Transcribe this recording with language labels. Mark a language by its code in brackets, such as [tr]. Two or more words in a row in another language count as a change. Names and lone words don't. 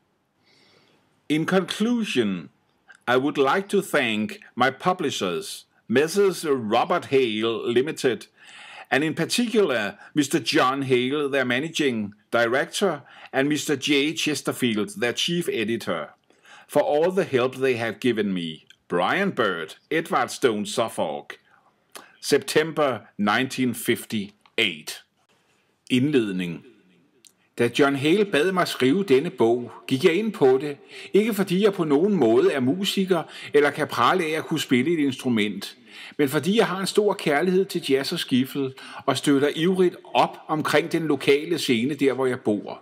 [en] In conclusion, I would like to thank my publishers, Messrs. Robert Hale Limited, and in particular Mr. John Hale, their managing director, and Mr. J. Chesterfield, their chief editor, for all the help they have given me. Brian Bird, Edwardstone, Suffolk, September 1958. [da] Indledning. Da John Hale bad mig skrive denne bog, gik jeg ind på det, ikke fordi jeg på nogen måde er musiker eller kan prale af at kunne spille et instrument, men fordi jeg har en stor kærlighed til jazz og skiffle og støtter ivrigt op omkring den lokale scene der, hvor jeg bor.